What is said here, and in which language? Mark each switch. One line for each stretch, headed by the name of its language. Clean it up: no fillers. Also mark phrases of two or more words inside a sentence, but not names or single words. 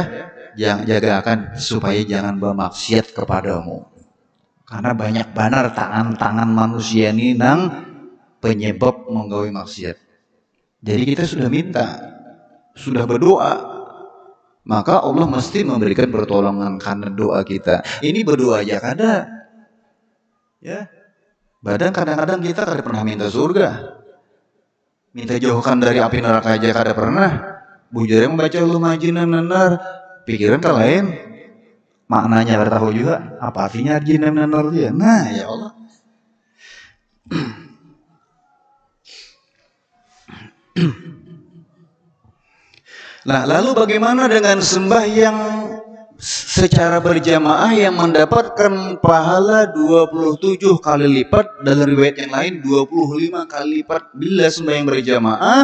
Banjar: Yang jaga akan supaya jangan bermaksiat kepadamu, karena banyak benar tangan-tangan manusia ini nang penyebab menggawe maksiat.
Indonesian: Jadi kita sudah minta, sudah berdoa, maka Allah mesti memberikan pertolongan karena doa kita.
Banjar: Ini berdoa aja kada. Ya. Badan kadang-kadang kita kada pernah minta surga. Minta jauhkan dari api neraka aja kada pernah. Bujare membaca
Arabic: اللهم أجرنا من النار,
Banjar: pikiran kan lain. Maknanya kada tahu juga apa artinya
Arabic: أجرنا من النار
Banjar: dia. Nah, ya Allah.
Indonesian: Nah, lalu bagaimana dengan sembahyang secara berjamaah yang mendapatkan pahala 27 kali lipat, dalam riwayat yang lain 25 kali lipat bila sembahyang berjamaah?